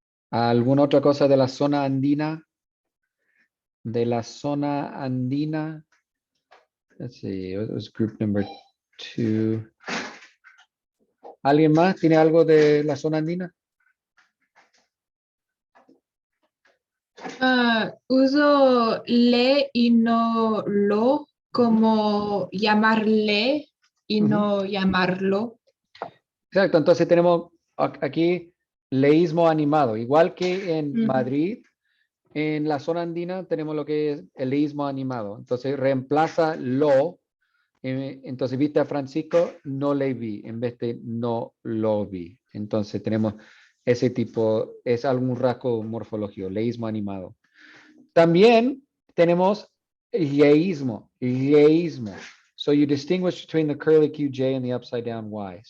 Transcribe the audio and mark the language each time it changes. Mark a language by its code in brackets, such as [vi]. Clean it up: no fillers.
[es] ¿Alguna otra cosa de la zona andina? De la zona andina. Let's see, it was group number 2. ¿Alguien más tiene algo de la zona andina? Uso le y no lo como llamarle y no llamarlo. Exacto, entonces tenemos aquí leísmo animado, igual que en Madrid, en la zona andina tenemos lo que es el leísmo animado. Entonces reemplaza lo, entonces viste a Francisco, no le vi, en vez de no lo vi. Entonces tenemos ese tipo, es algún rasgo morfológico, leísmo animado. También tenemos yeísmo. [en] So you distinguish between the curly Q J and the upside down Y.